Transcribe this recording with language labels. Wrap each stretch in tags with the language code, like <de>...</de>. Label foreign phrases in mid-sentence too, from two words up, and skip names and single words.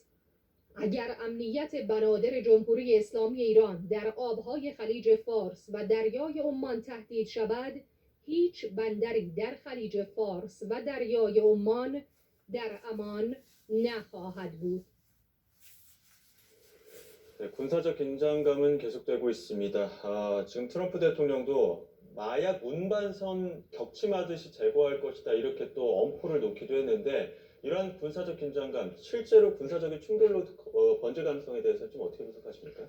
<fa>اگر امنیت بنادر جمهوری اسلامی ایران در آبهای خلیج فارس و دریای عمان تهدید شود، هیچ بندری در خلیج فارس و دریای عمان در امان نخواهد بود.</fa> <ko>네, 군사적 긴장감은 계속되고 있습니다. 지금 트럼프 대통령도 마약 운반선 격침하듯이 제거할 것이다 이렇게 또 엄포를 놓기도 했는데 이러한 군사적 긴장감, 실제로 군사적인 충돌로 번질 가능성에 대해서 좀 어떻게 분석하십니까?</ko>